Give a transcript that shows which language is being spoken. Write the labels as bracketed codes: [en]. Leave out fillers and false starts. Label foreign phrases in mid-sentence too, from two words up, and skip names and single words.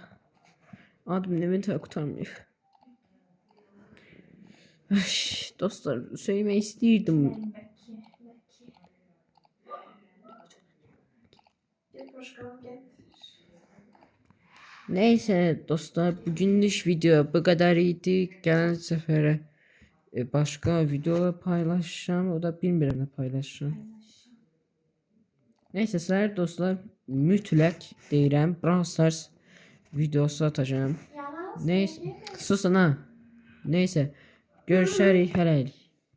[tr] Admin eventi kurtarmıyor. Ay, dostlar söylemeyi istiyordum. Neyse dostlar bugünlük video bu kadar idi. Gelen sefere başka video paylaşacağım. [az] O da bilmirəm nə paylaşacağım. Neyse sizler dostlar mütləq deyirəm. [tr] Brawl Stars videosu atacağım. [az] Neyse susun ha. Neyse görüşərik hələlik.